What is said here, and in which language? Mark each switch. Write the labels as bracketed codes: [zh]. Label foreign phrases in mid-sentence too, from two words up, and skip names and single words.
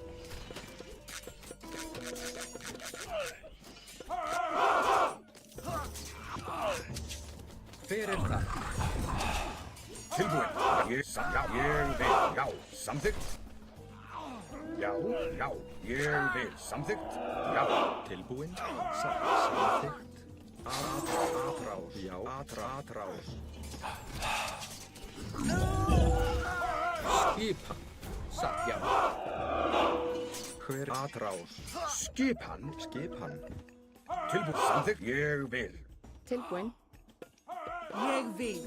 [is] Hver er það? Tilbúin. Ég vil. Já, samþykkt. Já, ég vil. Samþykkt. Já. Tilbúin. Samþykkt. Atrás. Já, atrás. Skipan. Satt, já. Hver atrás? Skipan. Tilbúin. Samþykkt. Ég vil. Tilbúin. Ég vil.